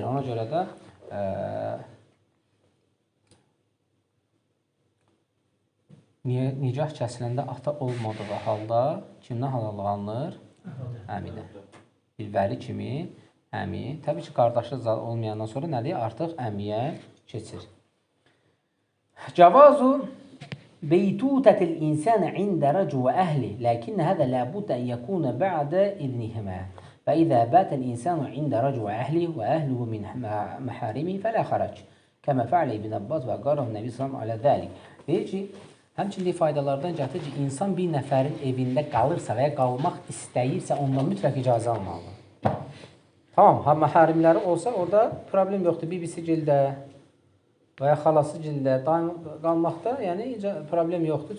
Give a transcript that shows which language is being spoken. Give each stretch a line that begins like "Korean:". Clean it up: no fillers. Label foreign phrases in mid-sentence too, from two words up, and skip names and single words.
Azerbaijani: Ona görə də nicah kəsiləndə ata olmadığı halda kimdən halallıq alınır? Əmidə. Bir vəli kimi əmi. Təbii ki, qardaşı olmayandan sonra nədir? Artıq əmiyə keçir.
Arabic: جواز بيتوتة الإنسان عند رجل وأهله لكن هذا لابد أن يكون بعد إذنهما فإذا بات الإنسان عند رجل وأهله من محارمه فلا خرج كما فعل İbn Abbas وأقره النبي صلى الله على ذلك.
Azerbaijani: Deyir ki, həmçinin faydalardan gətirir ki, insan bir nəfərin evində qalırsa və ya qalmaq istəyirsə, ondan mütləq icazə almalıdır. Tamam, məharimləri olsa orada problem yoxdur. Bibisi gildə və ya xalası gildə qalmaqda yəni problem yoxdur.